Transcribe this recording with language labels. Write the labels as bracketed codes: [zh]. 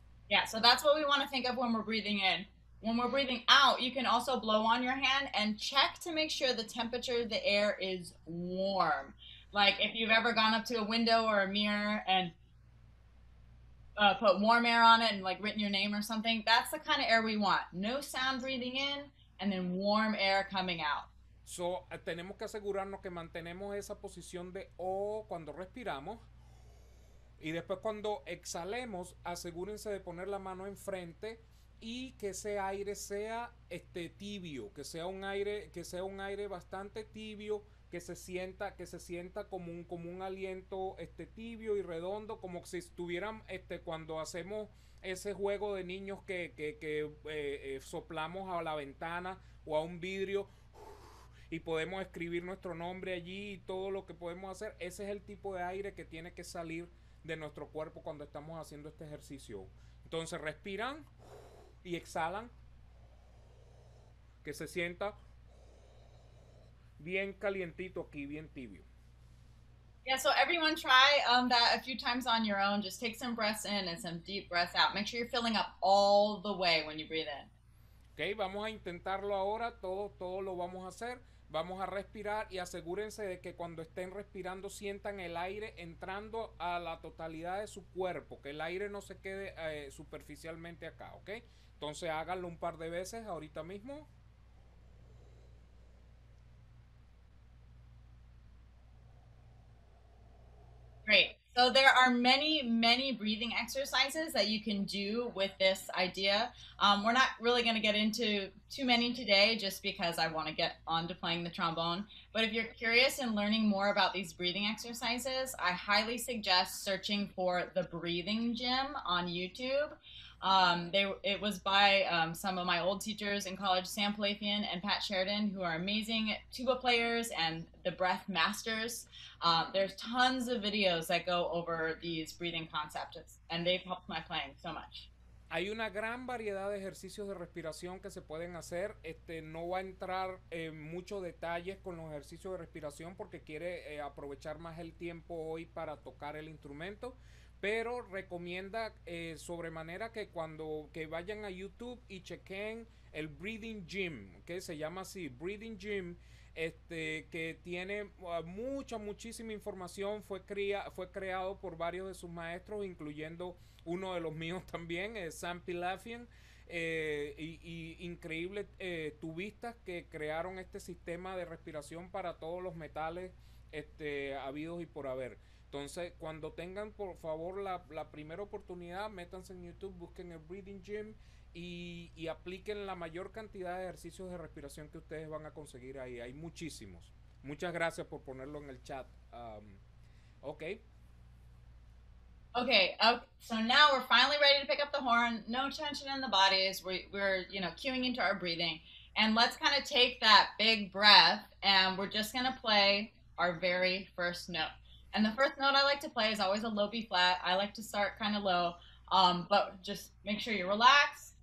[en] Yeah, so that's what we want to think of when we're breathing in. When we're breathing out, you can also blow on your hand and check to make sure the temperature of the air is warm. Like if you've ever gone up to a window or a mirror and put warm air on it and like written your name or something, that's the kind of air we want. No sound breathing in and then warm air coming out. [es] So, tenemos que asegurarnos que mantenemos esa posición de O cuando respiramos. Y después cuando exhalemos, asegúrense de poner la mano enfrente y que ese aire sea tibio, que sea un aire bastante tibio, que se sienta como un aliento tibio y redondo, como si estuvieran cuando hacemos ese juego de niños que soplamos a la ventana o a un vidrio y podemos escribir nuestro nombre allí y todo lo que podemos hacer. Ese es el tipo de aire que tiene que salir de nuestro cuerpo cuando estamos haciendo este ejercicio. Entonces respiran y exhalan, que se sienta bien calientito aquí, bien tibio. [en] Yeah, so everyone try that a few times on your own. Just take some breaths in and some deep breaths out. Make sure you're filling up all the way when you breathe in. [es] Ok, vamos a intentarlo ahora, todo lo vamos a hacer. Vamos a respirar y asegúrense de que cuando estén respirando sientan el aire entrando a la totalidad de su cuerpo, que el aire no se quede superficialmente acá, ¿ok? Entonces háganlo un par de veces ahorita mismo. [en] Great. So there are many breathing exercises that you can do with this idea. We're not really going to get into too many today just because I want to get on to playing the trombone. But if you're curious and learning more about these breathing exercises, I highly suggest searching for the Breathing Gym on YouTube. It was by some of my old teachers in college, Sam Palafian and Pat Sheridan, who are amazing tuba players and the breath masters. There's tons of videos that go over these breathing concepts, and they've helped my playing so much. [es] Hay una gran variedad de ejercicios de respiración que se pueden hacer. No va a entrar en muchos detalles con los ejercicios de respiración porque quiere aprovechar más el tiempo hoy para tocar el instrumento. Pero recomienda sobremanera que que vayan a YouTube y chequen el Breathing Gym, que se llama así, Breathing Gym, que tiene muchísima información. Fue creado por varios de sus maestros, incluyendo uno de los míos también, Sam Palafian, y increíbles tubistas que crearon este sistema de respiración para todos los metales habidos y por haber. Entonces, cuando tengan por favor la primera oportunidad, métanse en YouTube, busquen el Breathing Gym y apliquen la mayor cantidad de ejercicios de respiración que ustedes van a conseguir ahí. Hay muchísimos. Muchas gracias por ponerlo en el chat. [en] Okay, so now we're finally ready to pick up the horn. No tension in the bodies. We're cueing into our breathing. And let's kind of take that big breath, and we're just going to play our very first note. And the first note I like to play is always a low B flat. I like to start kind of low, but just make sure you relax.